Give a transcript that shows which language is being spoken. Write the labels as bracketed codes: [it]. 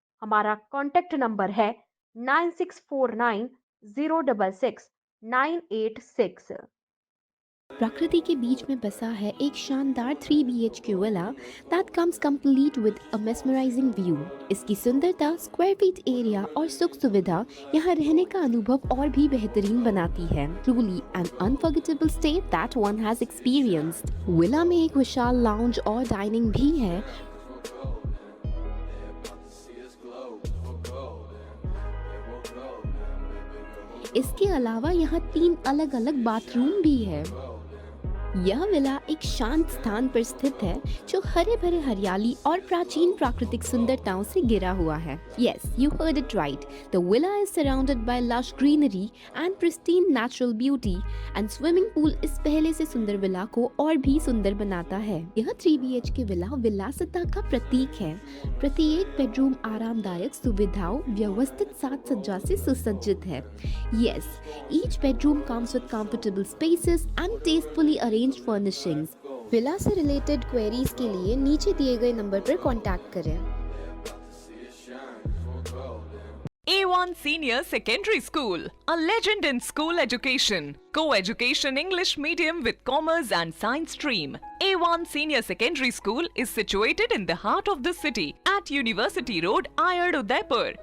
[hi] हमारा contact number है 9649066986। प्रकृति के बीच में बसा है एक शानदार 3 BHK villa [en] that comes complete with a mesmerizing view। [hi] इसकी सुंदरता, स्क्वायर फीट एरिया और सुख सुविधा यहाँ रहने का अनुभव और भी बेहतरीन बनाती है। [en] Truly an unforgettable stay that one has experienced। [hi] Villa में एक विशाल लाउंज और डाइनिंग भी है। इसके अलावा यहाँ 3 अलग अलग बाथरूम भी है। यह विला एक शांत स्थान पर स्थित है जो हरे भरे हरियाली और प्राचीन प्राकृतिक सुंदरताओं से घिरा हुआ है। [en] Yes, you heard it right. The villa is surrounded by lush greenery and pristine natural beauty, and swimming pool [hi] इस पहले से सुंदर विला को और भी सुंदर बनाता है। यह 3 BHK विला विलासिता का प्रतीक है। प्रत्येक बेडरूम आरामदायक सुविधाओं, व्यवस्थित साज सज्जा से सुसज्जित है। [en] Yes, each bedroom comes with comfortable spaces and tastefully arranged furnishings। [hi] Villa से रिलेटेड क्वेरीज के लिए नीचे दिए गए नंबर पर कांटेक्ट करें। [en] A1 Senior Secondary School, a legend in school education, co-education English medium with commerce and science stream. A1 Senior Secondary School is situated in the heart of the city at University Road, Ayad, Udaipur.